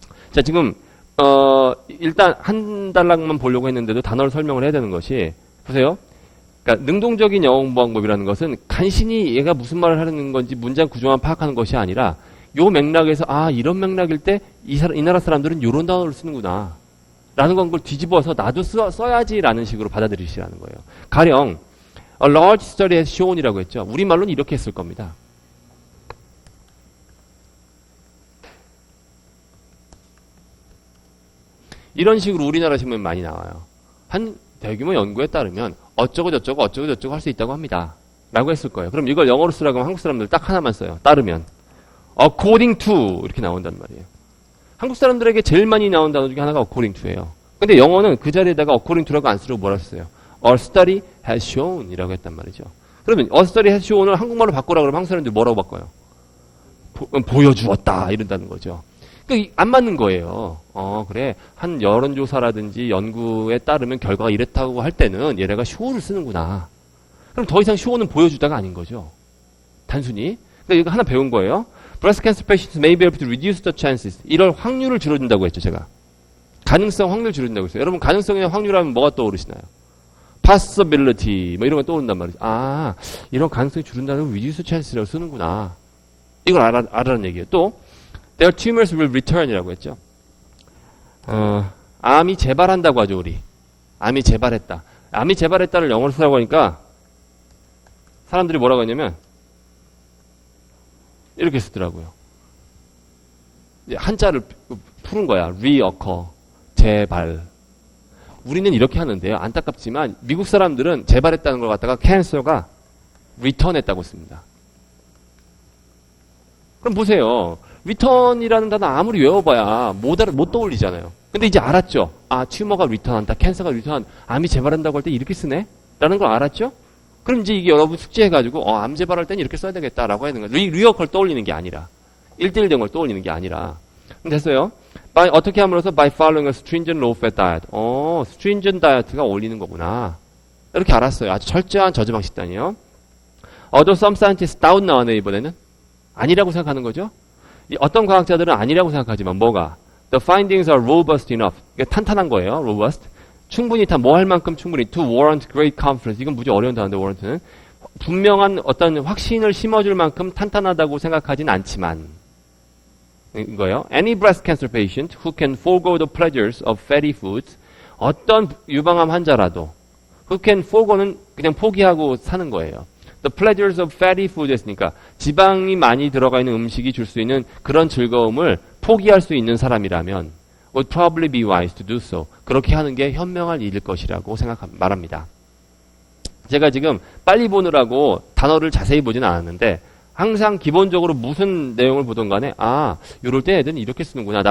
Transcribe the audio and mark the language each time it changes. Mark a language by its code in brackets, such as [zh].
[ko] 자, 지금 일단 한 단락만 보려고 했는데도 단어를 설명을 해야 되는 것이 보세요. 그러니까 능동적인 영어 공부 방법이라는 것은 간신히 얘가 무슨 말을 하는 건지 문장 구조만 파악하는 것이 아니라 요 맥락에서 이런 맥락일 때 이 나라 사람들은 요런 단어를 쓰는구나 라는 걸 뒤집어서 나도 써야지라는 식으로 받아들이시라는 거예요. 가령 [en] a large study has shown이라고 했죠. [ko] 우리말로는 이렇게 했을 겁니다. 이런 식으로 우리나라 신문에 많이 나와요. 한 대규모 연구에 따르면 어쩌고 저쩌고 할 수 있다고 합니다. 라고 했을 거예요. 그럼 이걸 영어로 쓰라고 하면 한국 사람들 딱 하나만 써요. 따르면. according to 이렇게 나온단 말이에요. 한국 사람들에게 제일 많이 나온 단어 중에 하나가 according to예요. 근데 영어는 그 자리에다가 according to라고 안 쓰려고 뭐라 했어요? [en] A study has shown [ko] 이라고 했단 말이죠. 그러면 [en] a study has shown [ko] 을 한국말로 바꾸라고 그러면 한국 사람들이 뭐라고 바꿔요? 보여주었다 이런다는 거죠. 그러니까 안 맞는 거예요. 그래. 한 여론조사라든지 연구에 따르면 결과가 이랬다고 할 때는 얘네가 show를 쓰는구나. 그럼 더 이상 show는 보여주다가 아닌 거죠. 단순히. 그러니까 이거 하나 배운 거예요. [en] Breast cancer patients may be able to reduce the chances. [ko] 이럴 확률을 줄여준다고 했죠, 제가. 가능성 확률 줄여준다고 했어요. 여러분 가능성이나 확률하면 뭐가 떠오르시나요? possibility 뭐 이런 거 떠오른단 말이죠. 이런 가능성이 줄인다는 걸 reduce chance라고 쓰는구나. 이걸 알아라는 얘기예요. 또 [en] their tumors will return이라고 했죠. [ko] 암이 재발한다고 하죠, 우리. 암이 재발했다. 암이 재발했다를 영어로 쓰라고 하니까 사람들이 뭐라고 했냐면 이렇게 쓰더라고요. 한자를 푸는 거야. reoccur. 재발. 우리는 이렇게 하는데요. 안타깝지만 미국 사람들은 재발했다는 걸 갖다가 cancer가 return했다고 씁니다. 그럼 보세요. return이라는 단어 아무리 외워봐야 못 떠올리잖아요. 근데 이제 알았죠. 아, 튜머가 리턴한다. 캔서가 리턴한다. 암이 재발한다고 할 때 이렇게 쓰네? 라는 걸 알았죠? 그럼 이제 이게 여러분 숙제해가지고, 암 재발할 땐 이렇게 써야 되겠다라고 하는 거예요. 리어컬 떠올리는 게 아니라. 1대1 된 걸 떠올리는 게 아니라. 됐어요? 어떻게 함으로써 [en] by following a stringent low fat diet. [ko] stringent diet가 어울리는 거구나. 이렇게 알았어요. 아주 철저한 저지방 식단이요. [en] Although some scientists doubt [ko] 나왔네, 이번에는. 아니라고 생각하는 거죠. 어떤 과학자들은 아니라고 생각하지만 뭐가? [en] The findings are robust enough. [ko] 이게 탄탄한 거예요. robust. 충분히 다 뭐 할 만큼 충분히 [en] to warrant great confidence. [ko] 이건 무지 어려운 단어인데 warrant는 분명한 어떤 확신을 심어줄 만큼 탄탄하다고 생각하진 않지만 이거예요. [en] Any breast cancer patient who can forego the pleasures of fatty foods. [ko] 어떤 유방암 환자라도 [en] who can forego [ko] 는 그냥 포기하고 사는 거예요. [en] The pleasures of fatty food [ko] 했으니까 지방이 많이 들어가 있는 음식이 줄 수 있는 그런 즐거움을 포기할 수 있는 사람이라면 [en] would probably be wise to do so. [ko] 그렇게 하는 게 현명할 일일 것이라고 말합니다. 제가 지금 빨리 보느라고 단어를 자세히 보진 않았는데 항상 기본적으로 무슨 내용을 보든 간에 요럴 때 애들은 이렇게 쓰는구나.